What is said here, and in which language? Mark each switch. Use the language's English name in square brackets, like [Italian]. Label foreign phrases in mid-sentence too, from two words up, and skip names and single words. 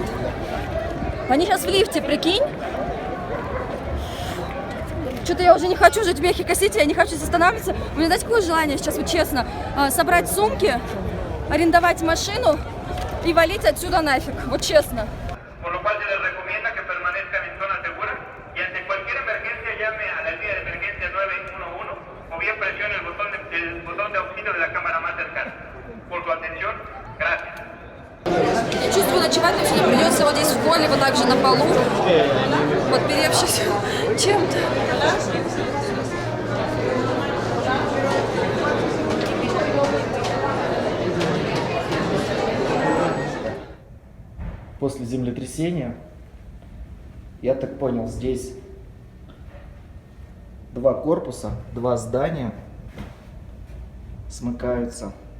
[Russian] Они сейчас в лифте, прикинь? Что-то я уже не хочу жить в Мехико-Сити, я не хочу здесь останавливаться. У меня, знаете, какое желание сейчас, вот честно, собрать сумки, арендовать машину и валить отсюда нафиг, вот честно. [Spanish] Por lo cual se les recomienda que permanezcan en zona segura y ante cualquier emergencia llame a la línea de emergencia 911 o bien presione el botón de auxilio domicilio de la cámara más cercana. Por su atención, gracias. [Russian] Я чувствую, ночевать мне сегодня придется вот здесь в холле, вот так же на полу, подперевшись чем-то. После землетрясения, я так понял, здесь 2 корпуса, 2 здания смыкаются.